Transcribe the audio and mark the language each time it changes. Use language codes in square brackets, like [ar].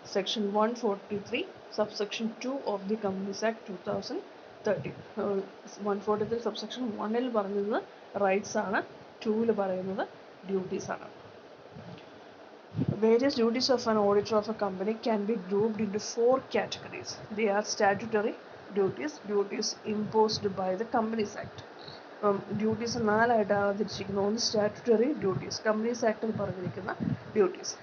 [en] Section 143 subsection 2 of the Companies Act 2013. [ml] 143 subsection 1 പറയുന്നത് rights ആണ്, 2 പറയുന്നത് ഡ്യൂട്ടീസ് ആണ്. [en] Various duties of an auditor of a company can be grouped into 4 categories. They are statutory duties imposed by the Companies Act. [ml] Duties 4 തിരിച്ചിരിക്കുന്നു. ഒന്ന് statutory duties, companies ആക്ടിൽ പറഞ്ഞിരിക്കുന്ന duties.